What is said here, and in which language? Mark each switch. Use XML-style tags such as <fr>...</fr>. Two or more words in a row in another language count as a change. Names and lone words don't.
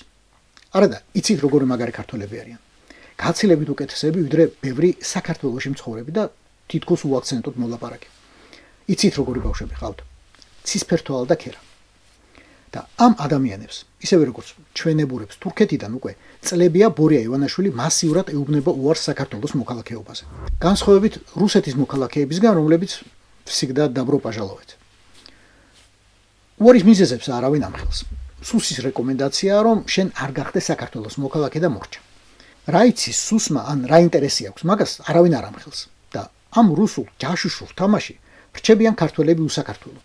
<ka>არადა, იცით როგორი მაგარი ქართველები არიან. გაცილებით უკეთესები, ვიდრე ბევრი საქართველოში მცხოვრები და თითქოს უაქცენტოდ მოლაპარაკე. იცით როგორი ბავშვები ყავთ? ცისფერთოალ და ქერა. და ამ ადამიანებს, ისევე როგორც ჩვენებურებს თურქეთიდან უკვე წლებია ბორია ივანაშვილი მასიურად ეუბნება უარს საქართველოს მოქალაქეობაზე. განსხვავებით რუსეთის მოქალაქეებისგან, რომლებიც</ka> <ru>всегда добро пожаловать.</ru> <ka>უარის მიზეზებს არავინ ამხელს. სუსის რეკომენდაციაა, რომ შენ არ გახდე საქართველოს მოქალაქე და მორჩა. რა იცის სუსმა ან რა ინტერესი აქვს, მაგას არავინ არ ამხელს. და ამ რუსულ ჯაშუშურ თამაში რჩებიან ქართველები უსაქართლოდ.</ka>